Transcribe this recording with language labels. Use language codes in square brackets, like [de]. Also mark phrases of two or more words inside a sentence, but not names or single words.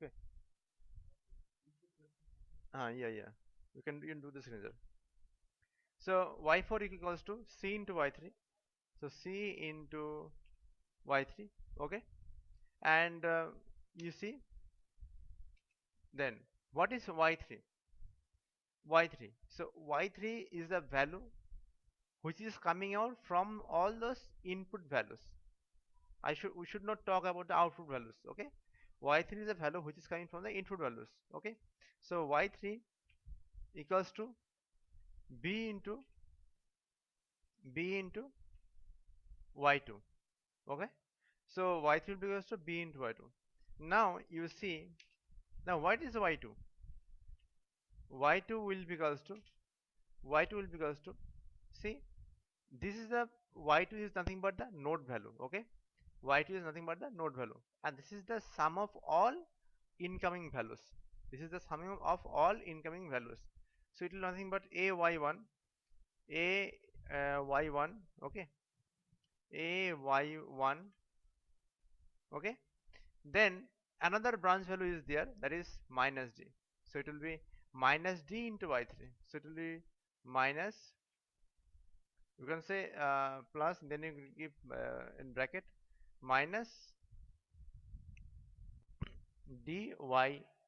[en] Okay, yeah, yeah, you can do the signature. So y4 equals to c into y3, so c into y3. Okay, and you see, then what is y3? Y3, so y3 is the value which is coming out from all those input values. We should not talk about the output values. Okay, y3 is a value which is coming from the input values. Okay, so y3 equals to b into y2. Okay, so y3 will be equals to b into y2. Now you see, now what is y2? y2 will be equals to, y2 will be equals to, see, this is the, y2 is nothing but the node value. Okay, y2 is nothing but the node value, and this is the sum of all incoming values. This is the sum of all incoming values, so it will nothing but a y1, a y1. Okay, a y1. Okay, then another branch value is there, that is minus d, so it will be minus d into y3, so it will be minus, you can say plus, then you give in bracket minus dy3.